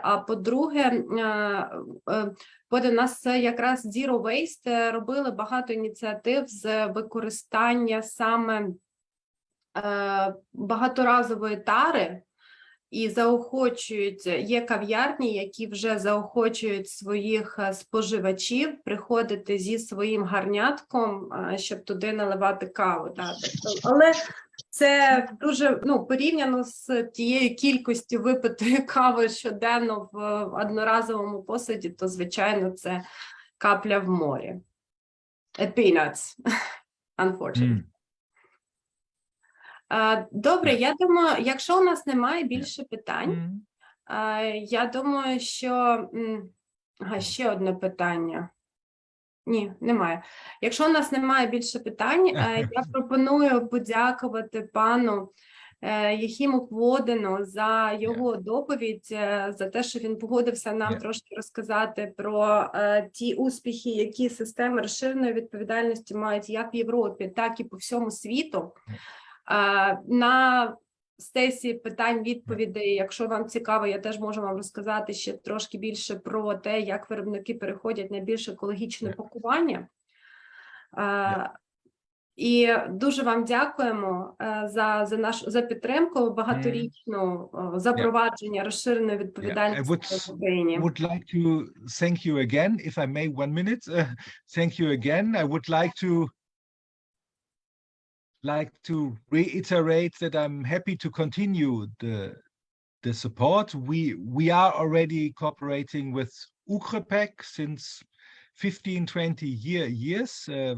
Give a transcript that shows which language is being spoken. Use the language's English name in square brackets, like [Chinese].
[Ukrainian] А по-друге, у нас якраз Zero Waste робили багато ініціатив з використання саме багаторазової тари, і заохочують, є кав'ярні, які вже заохочують своїх споживачів приходити зі своїм гарнятком, щоб туди наливати каву. Але це дуже, порівняно з тією кількістю випитої кави щоденно в одноразовому посуді, то, звичайно, це капля в морі. [English] Peanuts, unfortunately. [Ukrainian] Добре, я думаю, якщо у нас немає більше питань, я думаю, що... ще одне питання. Ні, немає. Якщо у нас немає більше питань, я пропоную подякувати пану Єхіму Кводину за його доповідь, за те, що він погодився нам трошки розказати про ті успіхи, які системи розширеної відповідальності мають як в Європі, так і по всьому світу. На сесії питань-відповідей, якщо вам цікаво, я теж можу вам розказати ще трошки більше про те, як виробники переходять на більш екологічне пакування. І дуже вам дякуємо за підтримку багаторічну запровадження розширеної відповідальності в Україні. [English] I would like to thank you again, if I may, 1 minute. Thank you again. I would like to reiterate that I'm happy to continue the support. We are already cooperating with Ukrepack since 15-20 years.